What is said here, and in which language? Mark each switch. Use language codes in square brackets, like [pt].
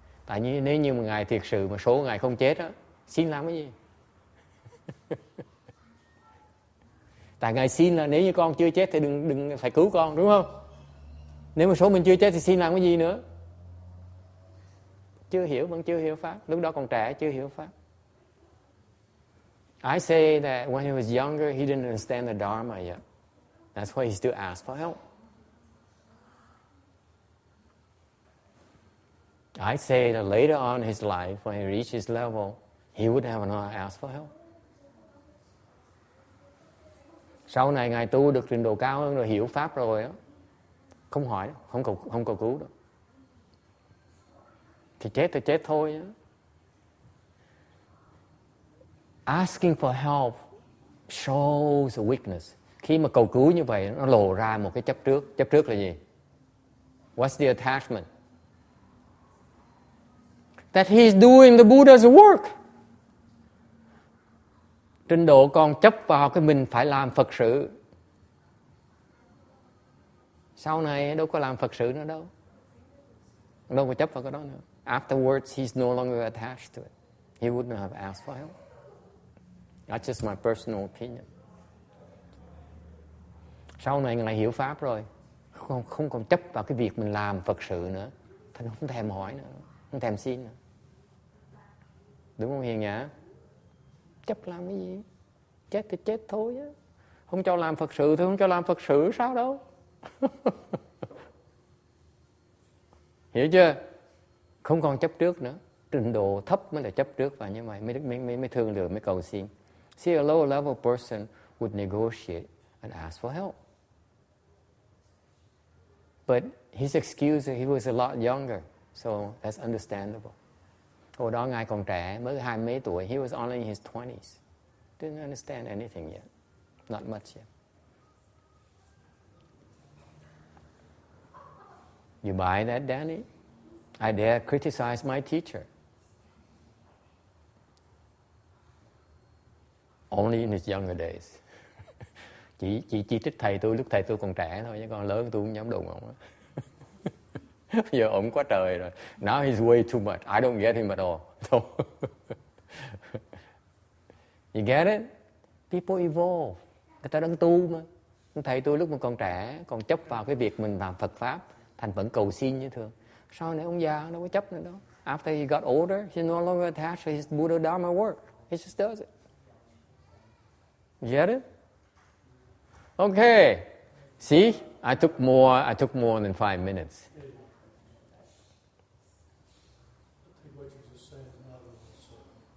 [vi] Tại nếu như mà Ngài thiệt sự mà số Ngài không chết á, xin làm cái gì? Tại Ngài xin là nếu như con chưa chết thì đừng phải cứu con, đúng không? Nếu mà số mình chưa chết thì xin làm cái gì nữa? Vẫn chưa hiểu Pháp. Lúc đó còn trẻ, chưa hiểu Pháp. [en] I say that when he was younger, he didn't understand the Dharma yet. That's why he still asked for help. I say that later on in his life, when he reached his level, he would have not asked for help. [vi] Sau này Ngài tu được trình độ cao hơn rồi, hiểu Pháp rồi đó, không hỏi đâu, không cầu cứu đâu. Thì chết thôi đó. [en] Asking for help shows a weakness. [vi] Khi mà cầu cứu như vậy, nó lộ ra một cái chấp trước. Chấp trước là gì? [en] What's the attachment? That he's doing the Buddha's work. [vi] Trình độ còn chấp vào cái mình phải làm Phật sự. Sau này đâu có làm Phật sự nữa đâu. Đâu có chấp vào cái đó nữa. [en] Afterwards, he's no longer attached to it. He wouldn't have asked for help. That's just my personal opinion. [vi] Sau này Ngài hiểu Pháp rồi, không còn chấp vào cái việc mình làm Phật sự nữa. Thành không thèm hỏi nữa, không thèm xin nữa. Đúng không Hiền Nhã? Chấp làm cái gì? Chết thì chết thôi á. Không cho làm Phật sự thì không cho làm Phật sự, sao đâu. Hiểu chưa? Không còn chấp trước nữa. Trình độ thấp mới là chấp trước và như vậy mới thương lượng, mới cầu xin. [en] See, a lower level person would negotiate and ask for help. But his excuse, he was a lot younger, so that's understandable. [vi] Hồi đó Ngài còn trẻ, mới 20 mấy tuổi. [en] He was only in his 20s. Didn't understand anything yet. Not much yet. You buy that, Danny? I dare criticize my teacher. Only in his younger days. [vi] Chỉ trích thầy tôi lúc thầy tôi còn trẻ thôi, chứ còn lớn tôi không dám đụng ông. Giờ ông quá trời rồi. [en] Now he's way too much. I don't get him at all. So You get it? People evolve. [vi] Người ta đang tu mà. Thầy tôi lúc mà còn trẻ, còn chấp vào cái việc mình làm Phật Pháp, thành vẫn cầu xin như thường. Sau này ông già đâu có chấp nữa đâu. [en] After he got older, he no longer attached to his Buddha Dharma work. He just does it. You get it? Okay. See, I took more than 5 minutes. I think what you're just saying is not at all certain.